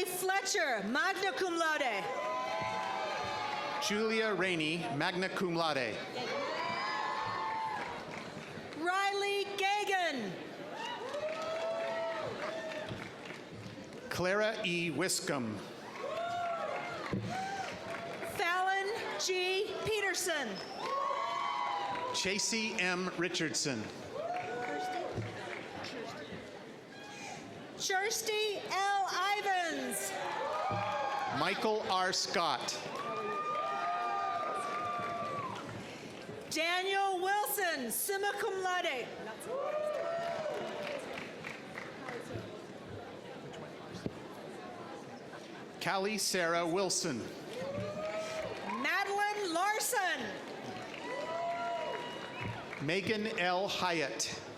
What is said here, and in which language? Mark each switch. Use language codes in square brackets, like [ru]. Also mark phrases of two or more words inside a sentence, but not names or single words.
[en] Fletcher, [la] magna cum laude. [en] Julia Rainey, [la] magna cum laude. [en] Riley Gagan, Clara E. Wiscombe. Fallon G. Peterson, Chasey M. Richardson. Kirsty L. Ivans, Michael R. Scott. Daniel Wilson, [la] summa cum laude. [en] Callie Sarah Wilson. Madeline Larson, Megan L. Hyatt.